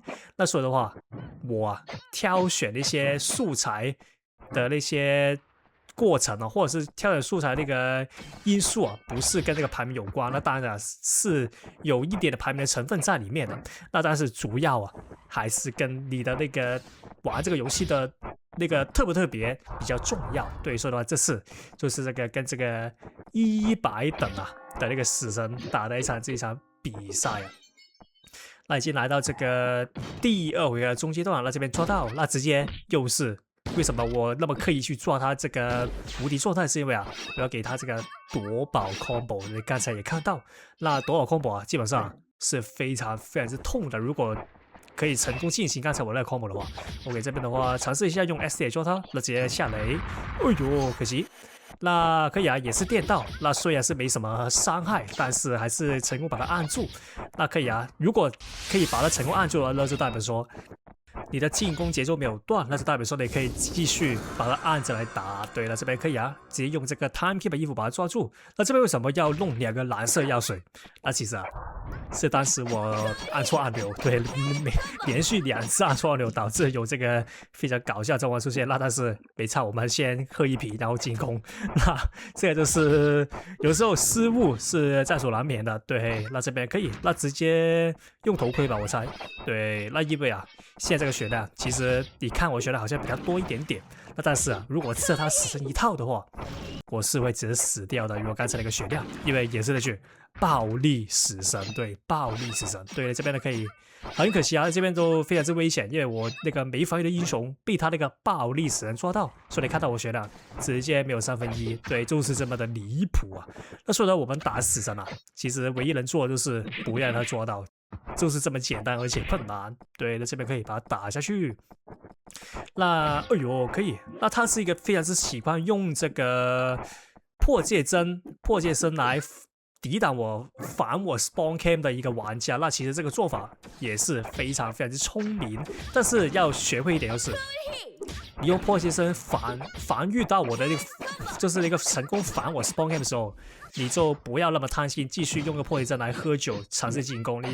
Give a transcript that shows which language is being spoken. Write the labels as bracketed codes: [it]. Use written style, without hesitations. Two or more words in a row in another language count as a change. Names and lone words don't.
[zh] 那所以的話，我挑選一些素材的那些過程啊，或者是挑選素材那個因素啊，不是跟這個排名有關，那當然是有一點的排名的成分在裡面的。那但是主要啊，還是跟你的那個玩這個遊戲的那個特不特別比較重要。對，所以的話，這次就是這個跟這個100等啊的那個死神打的這一場比賽啊。那已經來到這個第2回合中階段，那這邊抓到，那直接又是。為什麼我那麼刻意去抓他這個無敵狀態？是因為啊，我要給他這個奪寶 combo。你剛才也看到，那奪寶 combo 啊，基本上是非常非常之痛的。如果可以成功進行剛才我那個 combo 的話，OK， 這邊的話嘗試一下用 S 點抓他，那直接下雷。哎呦，可惜。那可以啊，也是電到。那雖然是沒什麼傷害，但是還是成功把它按住。那可以啊，如果可以把它成功按住了，那就代表說你的進攻節奏沒有斷，那就代表說你可以繼續把它按着來打。對了，這邊可以啊，直接用這個 Timekeeper 衣服把它抓住。那這邊為什麼要弄2個藍色藥水？那其實啊，是當時我按錯按鈕，對，連續2次按錯按鈕，導致有這個非常搞笑的狀況出現。那但是沒差，我們先喝一瓶，然後進攻。那這個就是有時候失誤是在所難免的。對，那這邊可以，那直接用頭盔吧，我猜。對，那因為啊，現在這個血量，其實你看我血量好像比較多一點點。那但是啊，如果吃了他死神一套的話，我是會直接死掉的。如果剛才那個血量，因為也是那句暴力死神，對，暴力死神，對，這邊呢可以，很可惜啊，這邊都非常之危險，因為我那個沒防禦的英雄被他那個暴力死神抓到，所以你看到我學的直接沒有1/3，對，就是這麼的離譜啊。那說到我們打死神啊，其實唯一能做的就是不要讓他抓到，就是這麼簡單而且困難。對，那這邊可以把它打下去。那哎呦，可以，那他是一個非常之喜歡用這個破戒針來抵擋我反我 [en] spawn cam [zh] 的一個玩家，那其實這個做法也是非常之聰明，但是要學會一點就是，你用破戒針防禦到我的就是那個成功反我 [en] spawn cam [zh] 的時候，你就不要那麼貪心，繼續用個破戒針來喝酒嘗試進攻。